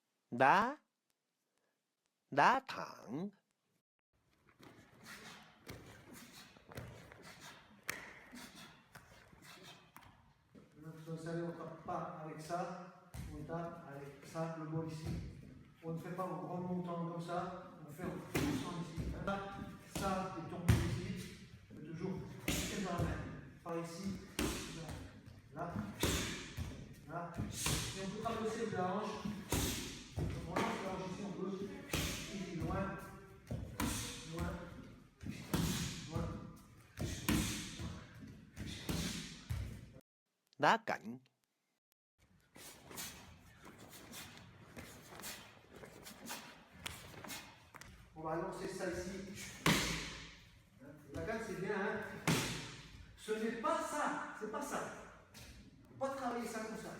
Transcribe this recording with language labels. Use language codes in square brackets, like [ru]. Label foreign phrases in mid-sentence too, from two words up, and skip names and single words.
[vi] đá, đá thẳng, [fr] Vous savez, on ne tape pas avec ça, on tape avec ça, le bol ici. On ne fait pas au grand montant comme ça, on fait au poussant ici. Là, ça est tombé ici, mais toujours très dans la main. Par ici, là, là. Et on peut traverser de la hanche. On lance la hanche ici, on peut. Ici, loin, loin, loin. [vi] đá cạnh, [fr] On va lancer ça ici. La canne, c'est bien, hein? Ce n'est pas ça, c'est pas ça. Il ne faut pas travailler ça comme ça.